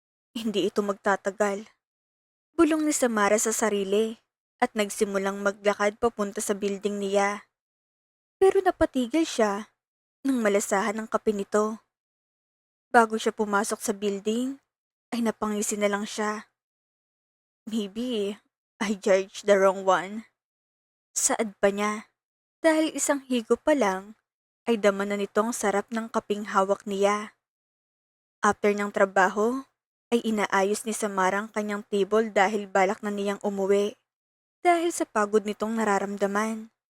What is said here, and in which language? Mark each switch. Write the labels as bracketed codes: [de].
[tl] Hindi ito magtatagal. Bulong ni Samara sa sarili at nagsimulang maglakad papunta sa building niya. Pero napatigil siya nang malasahan ang kape nito. Bago siya pumasok sa building, ay napangisi na lang siya. [en] Maybe I judged the wrong one. [tl] Saad pa niya dahil isang higo pa lang ay dama na nitong sarap ng kaping hawak niya. After ng trabaho, ay inaayos ni Samara ang kanyang table dahil balak na niyang umuwi dahil sa pagod nitong nararamdaman.